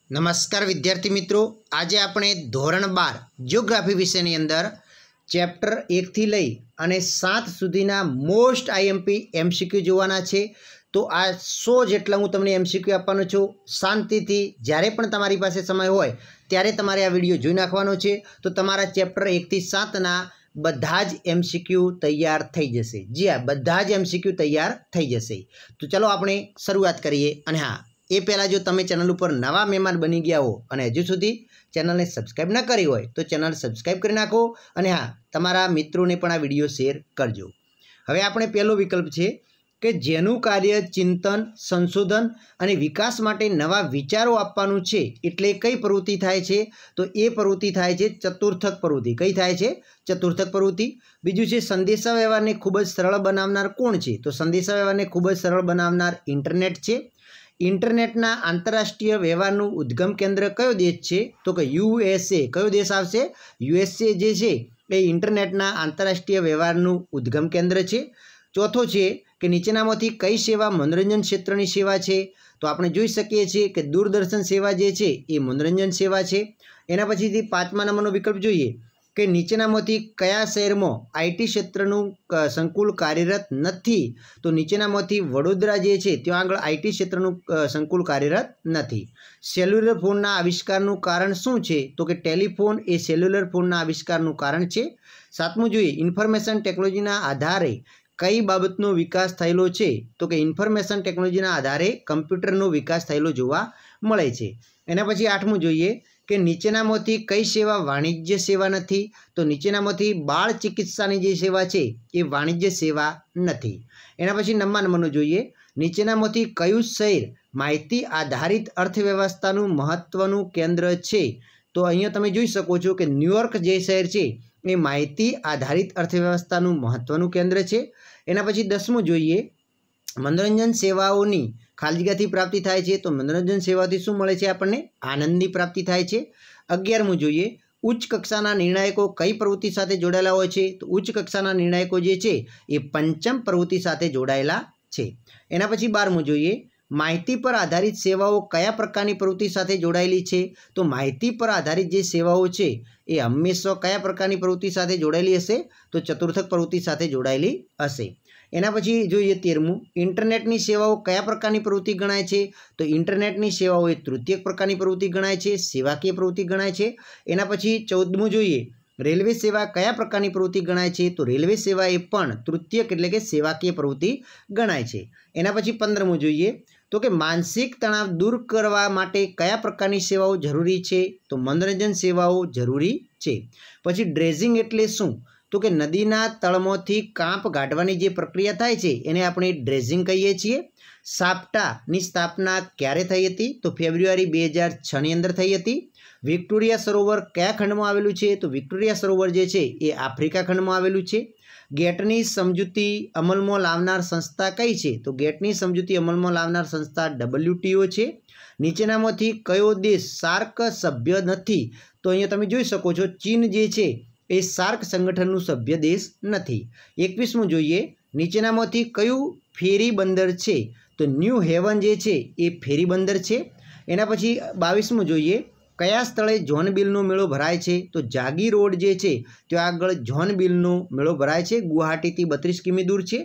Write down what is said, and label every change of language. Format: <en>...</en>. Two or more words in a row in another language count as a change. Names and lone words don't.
<gu>નમસ્કાર વિદ્યાર્થી મિત્રો, આજ આપણે ધોરણ 12 જિયોગ્રાફી વિષયની અંદર ચેપ્ટર 1 થી લઈ અને 7 સુધીના</gu> <en>most IMP MCQ</en> <gu>જોવાના છે। તો આ 100 જેટલા હું તમને એમસીક્યુ આપવાનો છું। શાંતિથી જ્યારે પણ તમારી પાસે સમય હોય ત્યારે તમારે આ વિડિયો જોઈ નાખવાનો છે। તો તમારા ચેપ્ટર 1 થી 7 ના બધા જ એમસીક્યુ તૈયાર થઈ જશે।</gu> <hi>जी हाँ,</hi> <gu>બધા જ એમસીક્યુ તૈયાર થઈ જશે। તો ચલો આપણે શરૂઆત કરીએ। અને હાં, એ પહેલા જો તમે ચેનલ પર નવા મહેમાન બની ગયા હો અને હજૂ સુધી ચેનલ ને સબ્સ્ક્રાઇબ ન કરી હોય તો ચેનલ સબ્સ્ક્રાઇબ કરી નાખો અને હાં, તમારા મિત્રો ને પણ આ વિડિયો શેર કરજો। હવે આપણે પહેલો વિકલ્પ છે કે જેનું કાર્ય ચિંતન, સંશોધન અને વિકાસ માટે નવા વિચારો આપવાનું છે એટલે કઈ પ્રવૃત્તિ થાય છે? તો એ પ્રવૃત્તિ થાય છે ચતુર્થક પ્રવૃત્તિ। કઈ થાય છે? ચતુર્થક પ્રવૃત્તિ। બીજું છે સંદેશા વ્યવહારને ખૂબ જ સરળ બનાવનાર કોણ છે? તો સંદેશા વ્યવહારને ખૂબ જ સરળ બનાવનાર ઇન્ટરનેટ છે। ઇન્ટરનેટના આંતરરાષ્ટ્રીય વ્યવહારનું ઉદ્ગમ કેન્દ્ર કયો દેશ છે? તો કે યુએસએ। કયો દેશ આવશે? યુએસએ જે છે એ ઇન્ટરનેટના આંતરરાષ્ટ્રીય વ્યવહારનું ઉદ્ગમ કેન્દ્ર છે। ચોથો છે કે નીચેનામાંથી કઈ સેવા મનોરંજન ક્ષેત્રની સેવા છે? તો આપણે જોઈ શકીએ છીએ કે દૂરદર્શન સેવા જે છે એ મનોરંજન સેવા છે। એના પછીથી 5મા નંબરનો વિકલ્પ જોઈએ કે નીચેનામાંથી કયા શહેરમાં આઈટી ક્ષેત્રનું સંકુલ કાર્યરત નથી? તો નીચેનામાંથી વડોદરા જે છે ત્યાં આગળ આઈટી ક્ષેત્રનું સંકુલ કાર્યરત નથી। સેલ્યુલર ફોનના આવિષ્કારનું કારણ શું છે? તો કે ટેલિફોન એ સેલ્યુલર ફોનના આવિષ્કારનું કારણ છે। 7મું જોઈએ</gu> <en>information technologyના</en> <gu>આધારે કઈ બાબતનો વિકાસ થયેલો છે? તો કે</gu> <en>information technologyના</en> <gu>આધારે કમ્પ્યૂટરનો વિકાસ થયેલો જોવા મળે છે। એના પછી 8મું જોઈએ કે નીચેનામાંથી કઈ સેવા વાણિજ્ય સેવા નથી? તો નીચેનામાંથી બાળ ચિકિત્સાની જે સેવા છે એ વાણિજ્ય સેવા નથી। એના પછી 9મા નંબરનો જોઈએ નીચેનામાંથી કયું શહેર માહિતી આધારિત અર્થવ્યવસ્થાનું મહત્વનું કેન્દ્ર છે? તો અહીંયા તમે જોઈ શકો છો કે ન્યૂયોર્ક જે શહેર છે એ માહિતી આધારિત અર્થવ્યવસ્થાનું મહત્વનું કેન્દ્ર છે। એના પછી 10મું જોઈએ મનોરંજન સેવાઓની ખાલી જગ્યાથી પ્રાપ્તિ થાય છે। તો મનોરંજન સેવાથી શું મળે છે? આપણને આનંદની પ્રાપ્તિ થાય છે। 11મું જોઈએ ઉચ્ચ કક્ષાના નિર્ણાયકો કઈ પ્રવૃત્તિ સાથે જોડાયેલા હોય છે? તો ઉચ્ચ કક્ષાના નિર્ણાયકો જે છે એ પંચમ પ્રવૃત્તિ સાથે જોડાયેલા છે। એના પછી 12મું જોઈએ માહિતી પર આધારિત સેવાઓ કયા પ્રકારની પ્રવૃત્તિ સાથે જોડાયેલી છે? તો માહિતી પર આધારિત જે સેવાઓ છે એ હંમેશા કયા પ્રકારની પ્રવૃત્તિ સાથે જોડાયેલી હશે? તો ચતુર્થક પ્રવૃત્તિ સાથે જોડાયેલી હશે। એના પછી જોઈએ 13મું ઇન્ટરનેટની સેવાઓ કયા પ્રકારની પ્રવૃત્તિ ગણાય છે? તો ઇન્ટરનેટની સેવાઓ એ તૃતીયક પ્રકારની પ્રવૃત્તિ ગણાય છે, સેવાકીય પ્રવૃત્તિ ગણાય છે। એના પછી 14મું જોઈએ રેલવે સેવા કયા પ્રકારની પ્રવૃત્તિ ગણાય છે? તો રેલવે સેવા એ પણ તૃતીયક એટલે કે સેવાકીય પ્રવૃત્તિ ગણાય છે। એના પછી 15મું જોઈએ તો કે માનસિક તણાવ દૂર કરવા માટે કયા પ્રકારની સેવાઓ જરૂરી છે? તો મનોરંજન સેવાઓ જરૂરી છે। પછી ડ્રેજિંગ એટલે શું? તો કે નદીના તળમાંથી કાંપ કાઢવાની જે પ્રક્રિયા થાય છે એને આપણે ડ્રેજિંગ કહીએ છીએ। સાપ્ટાની સ્થાપના ક્યારે થઈ હતી? તો ફેબ્રુઆરી 2006 ની અંદર થઈ હતી। વિક્ટોરિયા સરોવર કયા ખંડમાં આવેલું છે? તો વિક્ટોરિયા સરોવર જે છે એ આફ્રિકા ખંડમાં આવેલું છે। ગેટની સમજૂતી અમલમાં લાવનાર સંસ્થા કઈ છે? તો ગેટની સમજૂતી અમલમાં લાવનાર સંસ્થા WTO છે। નીચેનામાંથી કયો દેશ સાર્ક સભ્ય નથી? તો અહીંયા તમે જોઈ શકો છો ચીન જે છે એ સાર્ક સંગઠનનું સભ્ય દેશ નથી। 21મું જોઈએ નીચેનામાંથી કયું ફેરી બંદર છે? તો ન્યૂ હેવન જે છે એ ફેરી બંદર છે। એના પછી 22મું જોઈએ કયા સ્થળે જોનબિલનો મેળો ભરાય છે? તો જાગી રોડ જે છે ત્યાં આગળ જોનબિલનો મેળો ભરાય છે, ગુવાહાટીથી 32 કિમી દૂર છે।</gu>